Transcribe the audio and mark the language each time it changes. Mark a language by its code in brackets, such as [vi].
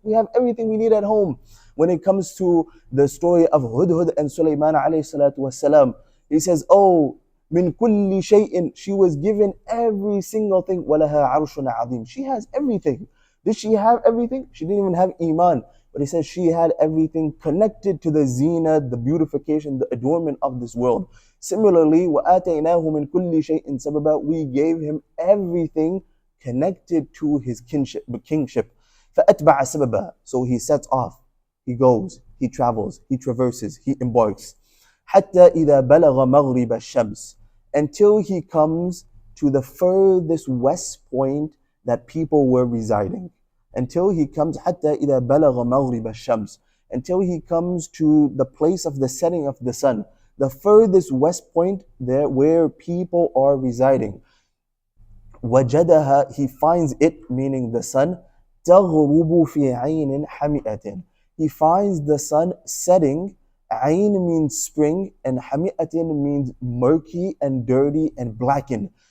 [en] We have everything we need at home. When it comes to the story of Hudhud and Sulaiman alayhi salatu wasalam, he says, oh, [ar] min kulli shay'in, [en] she was given every single thing. [ar] وَلَهَا عَرْشٌ عَظِيمٌ. [en] She has everything. Did she have everything? She didn't even have iman. But he says she had everything connected to the zina, the beautification, the adornment of this world. [ar] Similarly, وَآتَيْنَاهُ مِنْ كُلِّ شَيْءٍ سَبَبًا. [en] We gave him everything connected to his kingship. [ar] فَأَتْبَعَ سَبَبًا. [en] So he sets off. He goes, he travels, he traverses, he embarks. [ar] حَتَّى إِذَا بَلَغَ مَغْرِبَ الشَّمْسِ. [en] Until he comes to the furthest west point that people were residing. Until he comes, [ar] حَتَّى إِذَا بَلَغَ مَغْرِبَ الشَّمْسِ. [en] Until he comes to the place of the setting of the sun. The furthest west point there where people are residing. [ar] وَجَدَهَا. [en] He finds it, meaning the sun, [ar] تَغْرُبُ فِي عَيْنٍ حَمِئَةٍ. [en] He finds the sun setting. Ayn means spring, and hami'atin means murky and dirty and blackened.